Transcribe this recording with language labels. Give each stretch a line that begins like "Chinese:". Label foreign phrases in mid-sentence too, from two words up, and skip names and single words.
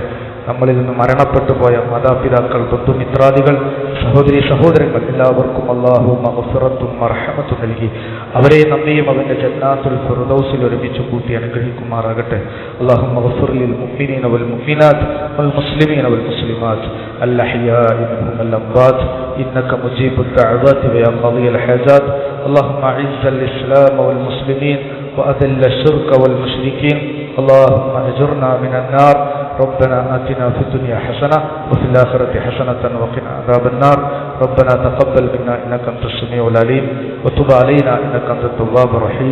Malayalam: നമ്മളിൽ നിന്ന് മരണപ്പെട്ടു പോയ മാതാപിതാക്കൾ, ബന്ധുമിത്രാദികൾ, സഹോദരി സഹോദരങ്ങൾ എല്ലാവർക്കും അല്ലാഹു മഗ്ഫിറത്തും മർഹമത്തും നൽകി അവരെ നമ്മയും അവന്റെ ജന്നാത്തുൽ ഫിർദൗസിൽ ഒരുമിച്ച് കൂട്ടി അനുഗ്രഹിക്കുമാറാകട്ടെ.
Arabic: اللهم اغفر للمؤمنين والمؤمنات والمسلمين والمسلمات الأحياء منهم والأموات إنك مجيب الدعوات ويا قاضي الحاجات. اللهم أعز الإسلام والمسلمين وأذل الشرك والمشركين. اللهم أجرنا من النار. ربنا آتنا في الدنيا حسنة وفي الآخرة حسنة وقنا عذاب النار. ربنا تقبل منا إنك أنت السميع العليم وتب علينا إنك أنت التواب الرحيم.